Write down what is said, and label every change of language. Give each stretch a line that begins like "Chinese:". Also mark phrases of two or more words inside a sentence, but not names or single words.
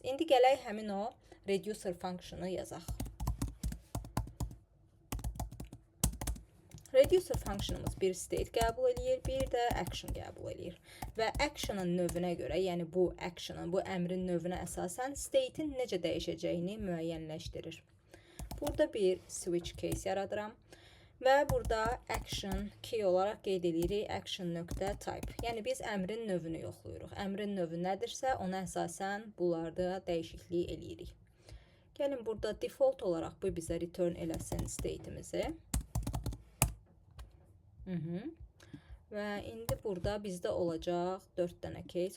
Azerbaijani: İndi gələk həmin o
English: reducer function'ı
Azerbaijani: yazaq.
English: Reducer function'ımız
Azerbaijani: bir state qəbul edir, bir də action qəbul edir. Və action'ın növünə görə, yəni bu action'ın, bu əmrin növünə əsasən state'in necə dəyişəcəyini müəyyənləşdirir. Burada bir
English: switch case
Azerbaijani: yaradıram. Və burada
English: action key
Azerbaijani: olaraq qeyd edirik action.type. Yəni biz əmrin növünü yoxlayırıq. Əmrin növü nədirsə, ona əsasən bunlarda dəyişiklik eləyirik. Gəlin burada default olaraq bu bizə return eləsin state'imizi. Və indi burada bizdə olacaq 4 dənə case.